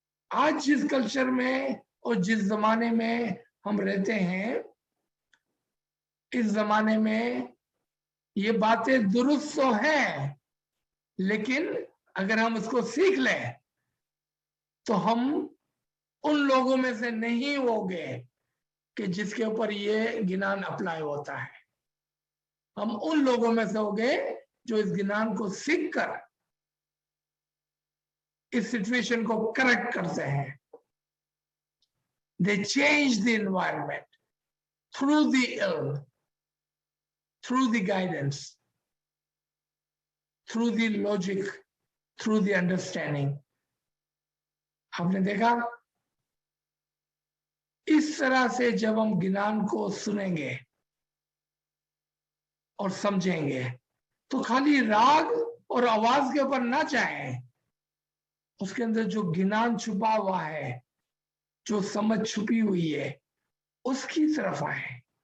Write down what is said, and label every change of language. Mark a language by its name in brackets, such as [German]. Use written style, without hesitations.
[Hindi] आज जिस कल्चर में और जिस जमाने में हम रहते हैं, इस जमाने में ये बातें दुरुस्त तो हैं, लेकिन अगर हम उसको सीख लें तो हम उन लोगों में से नहीं होंगे कि जिसके ऊपर ये ज्ञान अप्लाई होता है। हम उन लोगों में से होंगे जो इस ज्ञान को सीख कर इस सिचुएशन को करेक्ट करते हैं। [English] They change the environment through the ilm, through the guidance, through the logic, through the understanding. [Hindi] आपने देखा इस तरह से जब हम ज्ञान को सुनेंगे और समझेंगे तो खाली राग और आवाज के ऊपर ना जाएं, उसके अंदर जो ज्ञान छुपा हुआ है, जो समझ छुपी हुई है, उसकी तरफ आए।